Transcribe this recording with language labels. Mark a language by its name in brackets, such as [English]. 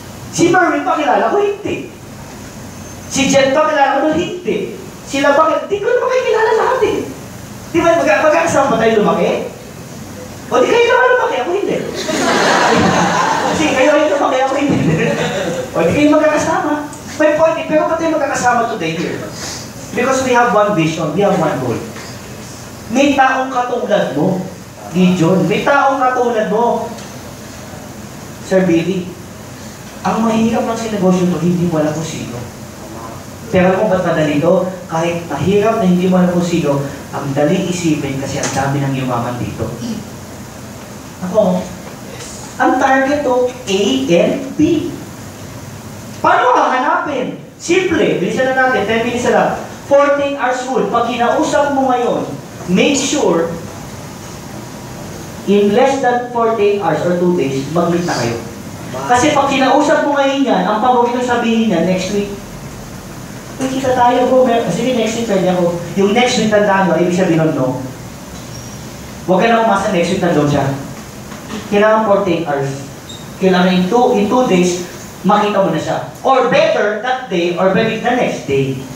[Filipino] Si Merwin pa kilala ko, hindi. Si Jet pa kilala ko, hindi. Sila pa, hindi ko naman kayo kilala lahat eh. Di ba, magkakasama ba tayo lumaki? O di kayo naman lumaki, ako hindi. Kasi kayo lumaki, ako hindi. O di kayo magkakasama. May point eh, pero ba't tayo magkakasama [English] today here? Because we have one vision, we have one goal. [Filipino] May taong katulad mo, Gideon. May taong katulad mo, Sir Billy. Ang mahirap lang sa negosyo ito, hindi mo alam kung sino. Pero kung ba't madali ito, kahit mahirap na hindi mo alam kung sino, ang daling isipin kasi ang dami ng yumaman dito. Ako, ang target to, A and B. Paano hahanapin? Simple, bilisan na natin, 10 minutes na lang. 14 hours full. Pag kinausap mo ngayon, [English] make sure, in less than 14 hours or 2 days, [Filipino] mag-meet na kayo. Kasi pag kinausap mo ngayon yan, ang paborito sabihin niya, next week, uy, kita tayo bro, sige next week pwede ako. Yung next week tandaan mo, ibig sabihin nun, no? Huwag ka na umasa next week nandun siya. Kailangan 48 hours. Kailangan [English] in 2 days, [Filipino] makita mo na siya. [English] Or better, that day, or maybe the next day.